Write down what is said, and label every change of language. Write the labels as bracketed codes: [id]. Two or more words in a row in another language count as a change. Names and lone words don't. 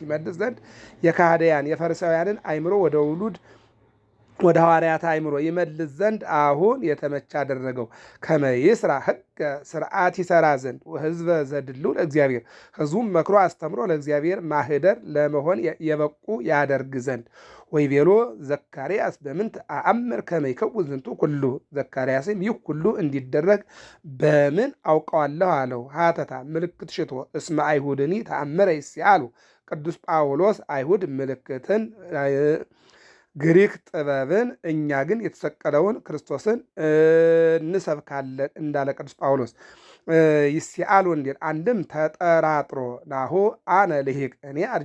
[am] ይመልስ ዘንድ፣ የከሃደያን የፈሪሳውያንን አይምሮ ወደ ውሉድ ወደ ሐዋርያት አይምሮ ይመልስ ዘንድ አሁን የተመቸ አደረገው። [gez] ከመ ይስራ ሕገ ስርዓት [am] ይሰራ ዘንድ [gez] ወሕዝበ ዘድልው ለእግዚአብሔር፣ [am] ሕዝቡም መክሮ አስተምሮ ለእግዚአብሔር ማህደር ለመሆን የበቁ ያደርግ ዘንድ። [gez] ወይቤሎ ዘካርያስ በምንት አአምር ከመ ይከውን ዝንቱ ኩሉ፣ [am] ዘካርያስም ይህ ሁሉ እንዲደረግ በምን አውቀዋለሁ አለው። ሀተታ ምልክት ሽቶ [gez] እስመ አይሁድኒ ተአምረ ይስአሉ፣ [am] ቅዱስ ጳውሎስ አይሁድ ምልክትን ግሪክ ጥበብን እኛ ግን የተሰቀለውን ክርስቶስን እንሰብካለን እንዳለ ቅዱስ ጳውሎስ። ይስአሉ እንዲል አንድም ተጠራጥሮ [gez] ናሁ አነ ልሂቅ፣ [am] እኔ